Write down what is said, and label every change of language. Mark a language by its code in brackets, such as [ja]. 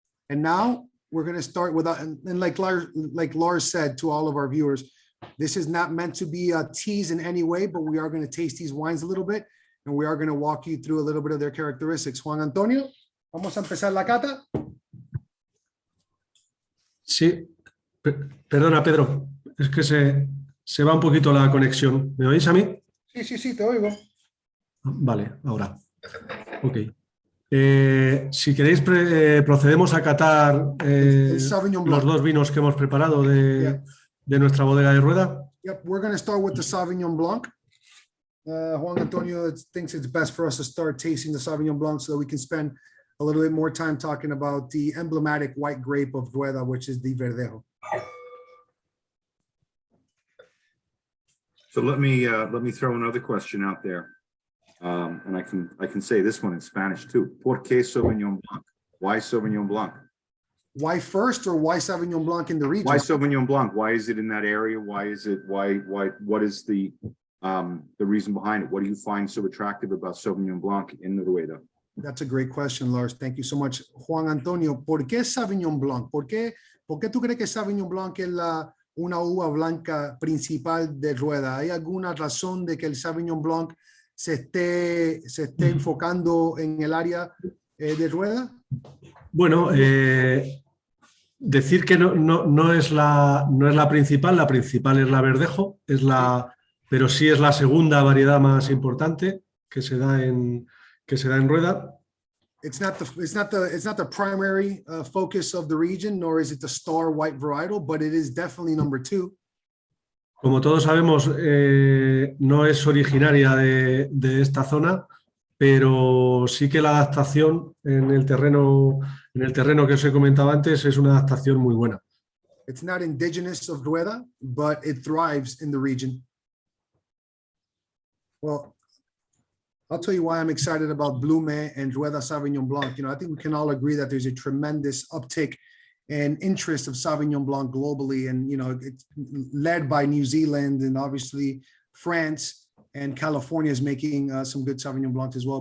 [en] And now we're going to start with, and like Lars said to all of our viewers, this is not meant to be a tease in any way, but we are going to taste these wines a little bit. And we are going to walk you through a little bit of their characteristics. [es] Juan Antonio, vamos a empezar la cata. Sí, perdona Pedro, es que se va un poquito la conexión. ¿Me oís a mí? Sí, te oigo. Vale, ahora. Ok. Si queréis, procedemos a catar los dos vinos que hemos preparado de nuestra bodega de Rueda. [en] Yep, we're going to start with the Sauvignon Blanc. Juan Antonio thinks it's best for us to start tasting the Sauvignon Blanc so that we can spend a little bit more time talking about the emblematic white grape of Rueda, which is the Verdejo. So let me throw another question out there, and I can say this one in Spanish too. [es] ¿Por qué Sauvignon Blanc? [en] Why Sauvignon Blanc? Why first, or why Sauvignon Blanc in the region? Why Sauvignon Blanc? Why is it in that area? Why what is the reason behind it? What do you find so attractive about Sauvignon Blanc in the Rueda? That's a great question, Lars. Thank you so much. [es] Juan Antonio, ¿por qué Sauvignon Blanc? ¿Por qué tú crees que Sauvignon Blanc es una uva blanca principal de Rueda? ¿Hay alguna razón de que el Sauvignon Blanc se esté enfocando en el área de Rueda? Bueno, decir que no es la principal es la Verdejo, pero sí es la segunda variedad más importante que se da en Rueda. [en] It's not the primary focus of the region, nor is it the star white varietal, but it is definitely number 2. [es] Como todos sabemos, no es originaria de esta zona, pero sí que la adaptación en el terreno que os he comentado antes es una adaptación muy buena. [en] It's not indigenous of Rueda, but it thrives in the region. Well, I'll tell you why I'm excited about Blume and Rueda Sauvignon Blanc. I think we can all agree that there's a tremendous uptick in interest of Sauvignon Blanc globally, and it's led by New Zealand, and obviously France and California is making some good Sauvignon Blanc as well.